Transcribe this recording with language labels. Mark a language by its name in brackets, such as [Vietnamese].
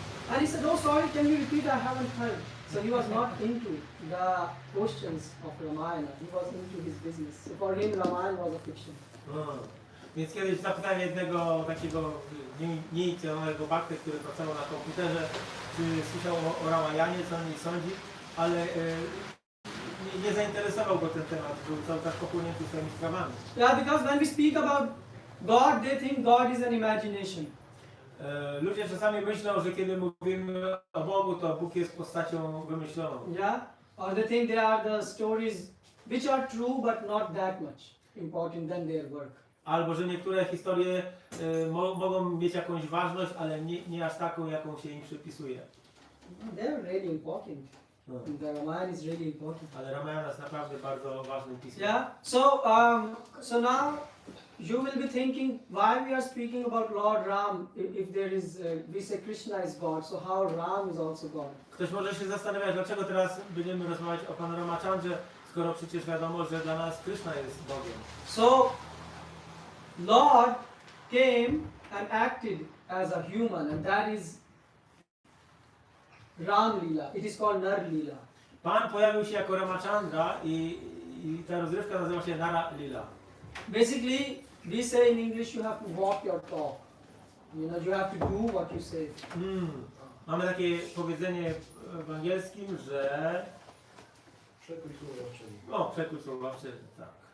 [English] And he said, oh sorry, can you repeat? I haven't heard. So he was not into the questions of Ramayana. He was into his business. So for him, Ramayana was a fiction. [Polish] Więc kiedyś zapytałem jednego takiego nieinicjowanego bakty, który pracował na komputerze, czy słyszał o Ramayanie, co o niej sądzi, ale nie zainteresował go ten temat, był cały czas pochłonięty swoimi sprawami. [English] Yeah, because when we speak about God, they think God is an imagination. [Polish] Ludzie czasami myślą, że kiedy mówimy o Bogu, to Bóg jest postacią wymyśloną. [English] Yeah, or they think they are the stories which are true but not that much important than their work. [Polish] Albo że niektóre historie mogą mieć jakąś ważność, ale nie aż taką, jaką się im przypisuje. [English] They are really important. The Ramayana is really important. [Polish] Ale Ramayana jest naprawdę bardzo ważnym pismem. [English] Yeah. So now you will be thinking why we are speaking about Lord Ram if there is we say Krishna is God. So how Ram is also God? [Polish] Ktoś może się zastanawiać, dlaczego teraz będziemy rozmawiać o Panu Ramachandrze, skoro przecież wiadomo, że dla nas Krishna jest Bogiem. [English] So Lord came and acted as a human, and that is Ram Lila. It is called Nar Lila. [Polish] Pan pojawił się jako Ramachandra i ta rozrywka nazywa się Nara Lila. [English] Basically, we say in English you have to walk your talk. You know, you have to do what you say. [Polish] Mamy takie powiedzenie w angielskim, że... Przekrój słowowczyni. O, przekrój słowowczyni, tak.